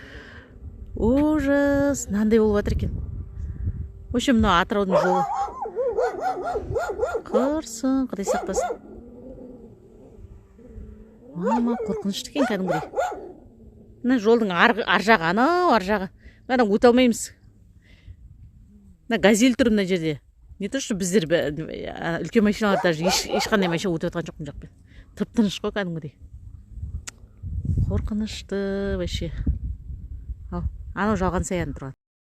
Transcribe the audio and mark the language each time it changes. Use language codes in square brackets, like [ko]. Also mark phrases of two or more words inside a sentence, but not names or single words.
[kk] Ужас, мынандай болып жатыр екен. Өшім, мына Атыраудың жолы. Құрсын, құдай сақтасын. Мама, қорқынышты екен кәдімгідей. Мына жолдың ар жағы, анау ар жағы. Мына өте алмаймыз. Мына газель тұр мына жерде. [ru] Не то, что [kk] біздер үлкен машиналар даже ешқандай машина өтіп жатқан жоқ мына жақпен. Тып-тыныш қой кәдімгідей. Қорқынышты вообще. Ал, анау жалған саяны тұрған.